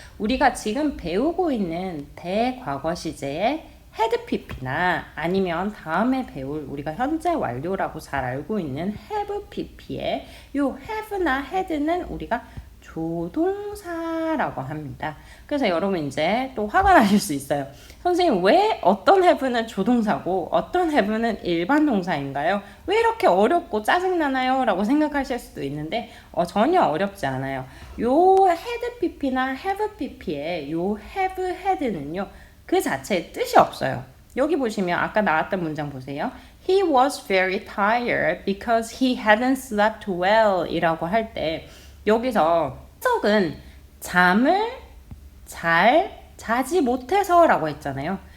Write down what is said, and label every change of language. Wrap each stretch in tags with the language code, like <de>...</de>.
<ko>우리가 지금 배우고 있는 대과거 시제의 헤드 PP나 아니면 다음에 배울 우리가 현재 완료라고 잘 알고 있는 have PP의 요 have나 had는 우리가 조동사라고 합니다. 그래서 여러분 이제 또 화가 나실 수 있어요. 선생님 왜 어떤 have는 조동사고 어떤 have는 일반 동사인가요? 왜 이렇게 어렵고 짜증나나요? 라고 생각하실 수도 있는데 전혀 어렵지 않아요. 요 had PP나 have PP의 요 have had는요. 그 자체에 뜻이 없어요. 여기 보시면 아까 나왔던 문장 보세요.</ko> <en>He was very tired because he hadn't slept well</en> <ko>이라고 할 때 여기서 해석은 잠을 잘 자지 못해서 라고 했잖아요.</ko>